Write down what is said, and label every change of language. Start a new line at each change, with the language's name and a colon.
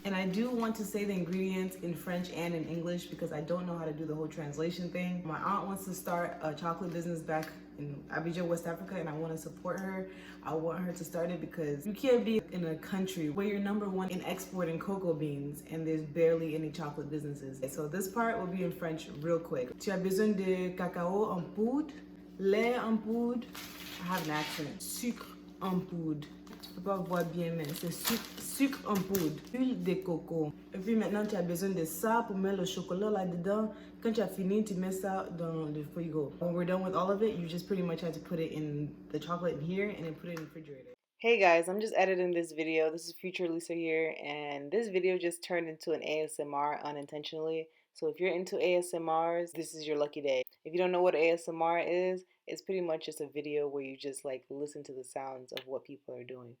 English: And I do want to say the ingredients in French and in English because I don't know how to do the whole translation thing. My aunt wants to start a chocolate business back in Abidjan, West Africa, and I want to support her. I want her to start it because you can't be in a country where you're #1 in exporting cocoa beans and there's barely any chocolate businesses. So this part will be in French real quick.
French: Tu as besoin de cacao en poudre, lait en poudre,
English: I have an accent,
French: sucre en poudre. Tu peux pas voir bien, mais c'est sucre en poudre, huile de coco. Et puis maintenant, tu as besoin de ça pour mettre le chocolat là-dedans. Quand tu as fini, tu mets ça dans le frigo.
English: When we're done with all of it, you just pretty much have to put it in the chocolate in here and then put it in the refrigerator. Hey guys, I'm just editing this video. This is future Lisa here, and this video just turned into an ASMR unintentionally. So if you're into ASMRs, this is your lucky day. If you don't know what ASMR is, it's pretty much just a video where you just like listen to the sounds of what people are doing.